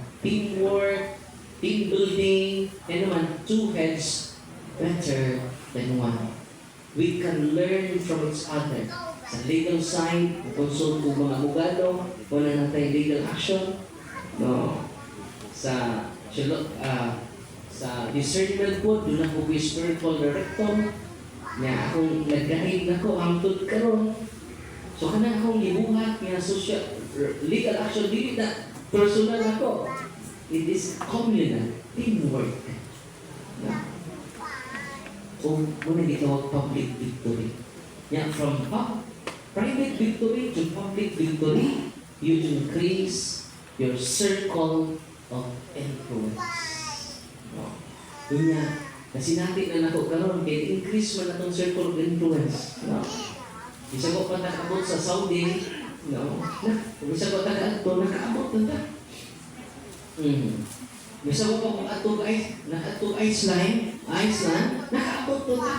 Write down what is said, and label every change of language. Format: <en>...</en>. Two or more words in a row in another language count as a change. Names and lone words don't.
<en>Teamwork, team building, and naman, two heads better than one. We can learn from each other.</en> <ceb>Sa</ceb> <en>legal side,</en> <ceb>consult ko mga abogado, wala natin</ceb> <en>legal action.</en> <tl>No. Sa discernment po, doon ako</tl> <en>be spiritual director.</en> <ceb>Nga akong nag-guide na ko, hangtod karon. So kanang akong ibuhat nga</ceb> <en>social, legal action,</en> <ceb>dili na personal ako.</ceb> <en>It is communal, teamwork.</en> <ceb>Na. O muna gitawag</ceb> <en>public victory. Yan, from private victory to public victory, you increase your circle of influence. No.</en> <ceb>Yun nga, kasi natin na nako karon kay increase man atong</ceb> <en>circle of influence.</en> <ceb>No. Isa ko pa nakaabot sa Saudi, no. Isa ko nakaabot na ta. Bisa ko pa kung atong Iceland, nakaabot to ta.</ceb>